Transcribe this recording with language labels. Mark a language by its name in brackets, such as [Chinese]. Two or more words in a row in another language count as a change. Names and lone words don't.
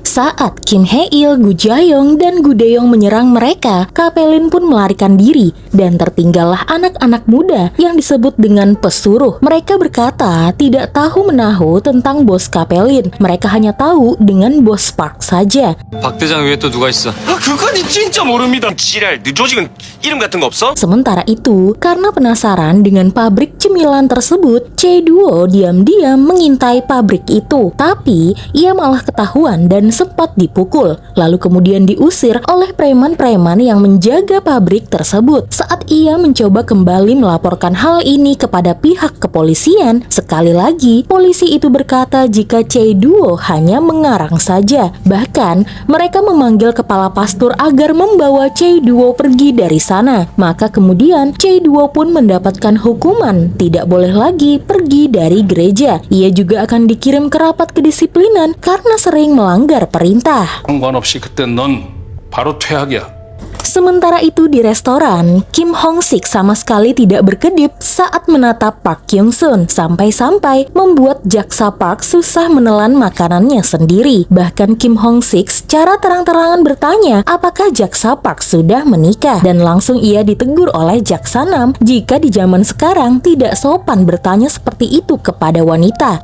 [Indonesian] Saat Kim Hae-il, Gu Jae-yong, dan Gu De-yong menyerang mereka, Kapelin pun melarikan diri dan tertinggallah anak-anak muda yang disebut dengan pesuruh. Mereka berkata tidak tahu menahu tentang bos Kapelin. Mereka hanya tahu dengan bos Park saja. [Korean] 박 대장 위에 또 누가 있어? 그건 진짜 모릅니다. 지랄, 조직은 이름 같은 거 없어? [Indonesian] Sementara itu, karena penasaran dengan pabrik cemilan tersebut, Chae-duo diam-diam mengintai pabrik itu. Tapi, ia malah ketahuan dan sempat dipukul. Lalu kemudian diusir oleh preman-preman yang menjaga pabrik tersebut. Saat ia mencoba kembali melaporkan hal ini kepada pihak kepolisian, sekali lagi, polisi itu berkata jika Chae-duo hanya mengarang saja. Bahkan, mereka memanggil kepala pastur agar membawa Chae-duo pergi dari sana. Maka kemudian, Chae-duo pun mendapatkan hukuman, tidak boleh lagi pergi dari gereja. Ia juga akan dikirim ke rapat kedisiplinan karena sering melanggar perintah. [Korean] 상관없이 그때 넌 바로 퇴학이야. [Indonesian] Sementara itu di restoran, Kim Hong-sik sama sekali tidak berkedip saat menatap Park Kyung-sun, sampai-sampai membuat jaksa Park susah menelan makanannya sendiri. Bahkan Kim Hong-sik secara terang-terangan bertanya apakah jaksa Park sudah menikah, dan langsung ia ditegur oleh jaksa Nam jika di zaman sekarang tidak sopan bertanya seperti itu kepada wanita.